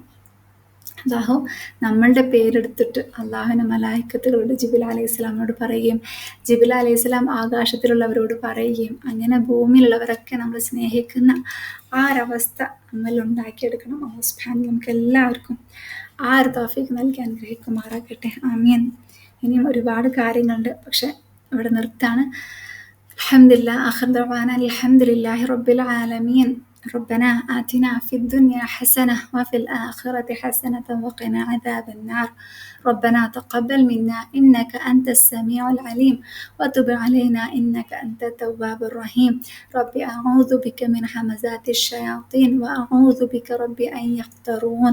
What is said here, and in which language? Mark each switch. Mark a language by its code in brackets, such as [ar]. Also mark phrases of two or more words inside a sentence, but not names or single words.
[ml] അല്ലാഹു നമ്മളുടെ പേരെടുത്തിട്ട് അള്ളാഹുവിൻ്റെ മലായിക്കത്തുകളോട് ജിബ്രീൽ [ar] عليه السلام [ml] പറയുകയും ജിബ്രീൽ [ar] عليه السلام [ml] ആകാശത്തിലുള്ളവരോട് പറയുകയും അങ്ങനെ ഭൂമിയിലുള്ളവരൊക്കെ നമ്മൾ സ്നേഹിക്കുന്ന ആ ഒരവസ്ഥ നമ്മൾ ഉണ്ടാക്കിയെടുക്കണം. [ar] الله سبحانه [ml] നമുക്ക് എല്ലാവർക്കും ആ ഒരു തൗഫീഖ് നൽകി അനുഗ്രഹിക്കുമാറാകട്ടെ. ആമീൻ. ഇനിയും ഒരുപാട് കാര്യങ്ങളുണ്ട്, പക്ഷെ ഇവിടെ നിർത്താണ്. [ar] الحمد لله. آخر دعوانا الحمد لله رب العالمين. ربنا آتنا في الدنيا حسنة وفي الآخرة حسنة وقنا عذاب النار. ربنا تقبل منا إنك أنت السميع العليم وتب علينا إنك أنت التواب الرحيم. رب أعوذ بك من همزات الشياطين وأعوذ بك رب أن يحضرون.